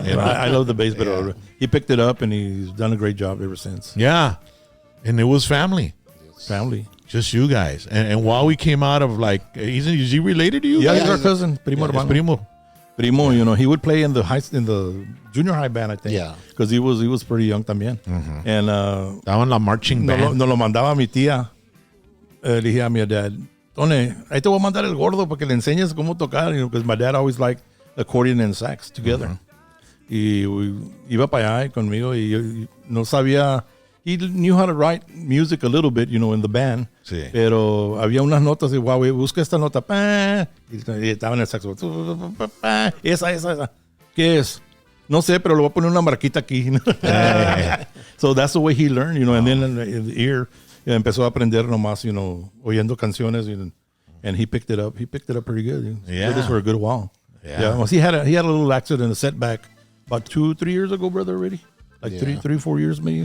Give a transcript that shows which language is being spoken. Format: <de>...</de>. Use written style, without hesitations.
<en>I love the bass, but he picked it up and he's done a great job ever since. Yeah, and it was family. Family. Just you guys. And while we came out of like, is he related to you? Yeah, he's our cousin. Primo. Primo, you know, he would play in the junior high band, I think. Yeah. Because he was pretty young</en> <es>también.</es> <en>And</en> <es>estaba en la marching band. Nos lo mandaba mi tía. Le dije a mi dad, Tone, ahí te voy a mandar el gordo para que le enseñes cómo tocar,</es> <en>you know, because my dad always liked accordion and sax together.</en> <es>Y iba para allá conmigo y yo no sabía.</es> <en>He knew how to write music a little bit, you know, in the band.</en> <es>Sí. Pero había unas notas de, wow, busca esta nota. Y estaba en el saxo. Esa. ¿Qué es? No sé, pero le voy a poner una marquita aquí.</es> <en>So that's the way he learned, you know. And then in the ear,</en> <es>empezó a aprender nomás,</es> <en>you know,</en> <es>oyendo canciones.</es> <en>And he picked it up. He picked it up pretty good. He did this for a good while. Yeah. Well, he had a little accident, a setback about 2-3 years ago, brother, already. Like 3-4 years maybe.</en>